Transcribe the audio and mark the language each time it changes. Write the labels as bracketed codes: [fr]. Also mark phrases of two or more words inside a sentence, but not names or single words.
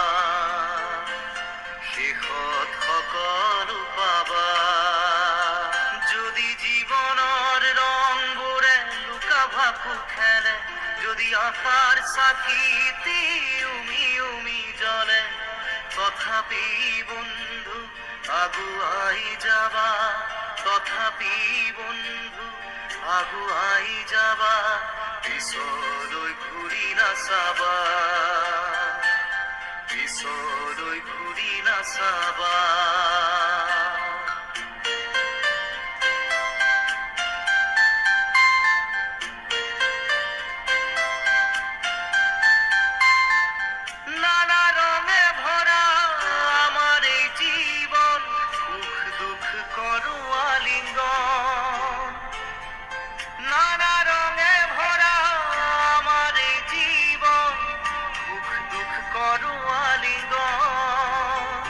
[as] শেষত সকলো পাবা যদি জীৱনৰ ৰংবোৰে লুকা ভাকু খেলে যদি আশাৰ চাকিতি উমি উমি জ্বলে তথাপি বন্ধু আগুৱাই যাবা তথাপি বন্ধু আগুৱাই যাবা পিছলৈ ঘূৰি নাচাবা পিছলৈ ঘূৰি নাচাবা [bn] নানা রঙে ভরা আমার এই জীবন সুখ দুঃখ করো আলিঙ্গন নানা রঙে ভরা আমার এই জীবন সুখ দুঃখ করো আলিঙ্গন